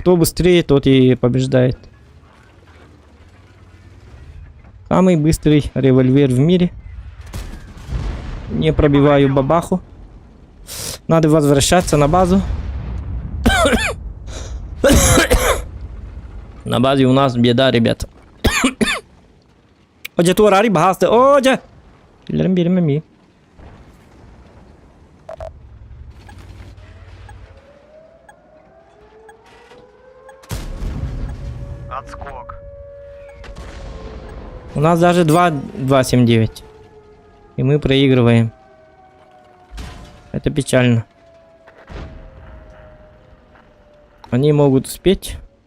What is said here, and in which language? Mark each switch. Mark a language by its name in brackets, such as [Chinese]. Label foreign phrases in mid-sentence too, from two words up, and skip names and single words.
[Russian] Кто быстрее, тот и побеждает. Самый быстрый револьвер в мире. Не пробиваю бабаху. Надо возвращаться на базу. На базе у нас беда, ребят. Оже туарари бахасты. Оже! Лерим берем ми. Отскок. У нас даже 2.279. И мы проигрываем. Это печально. Они могут успеть.